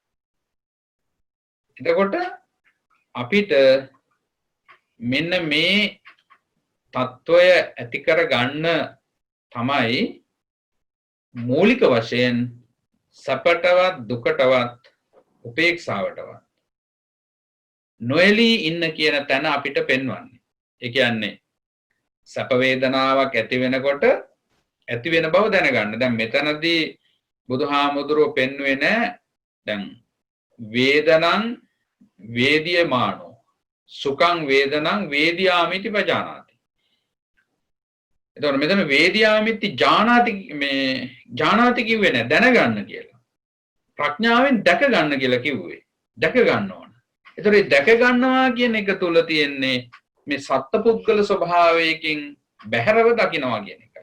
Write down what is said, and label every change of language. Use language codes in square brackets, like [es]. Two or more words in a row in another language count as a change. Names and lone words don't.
[si] එතකොට අපිට මෙන්න මේ తত্ত্বය ඇති කර ගන්න තමයි මූලික වශයෙන් සැපටවත් දුකටවත් උපේක්ෂාවටවත් නොයලී ඉන්න කියන තැන අපිට පෙන්වන්නේ. ඒ කියන්නේ සැප වේදනාවක් ඇති වෙනකොට ඇති වෙන බව දැනගන්න. දැන් මෙතනදී බුදුහාමුදුරුවෝ පෙන්වුවේ නෑ දැන් [pi] වේදනං වේදියමානෝ සුඛං වේදනං වේදියාමිති පජානාති. [si] එතකොට මෙතන [pi] වේදියාමිති ජානාති [si] කිව්වේ නෑ දැනගන්න කියලා. ප්‍රඥාවෙන් දැක ගන්න කියලා කිව්වේ. දැක ගන්න ඕන. එතකොට මේ දැක ගන්නවා කියන එක තුල තියෙන්නේ මේ සත්පුද්ගල ස්වභාවයකින් බැහැරව දකින්නවා කියන එකයි.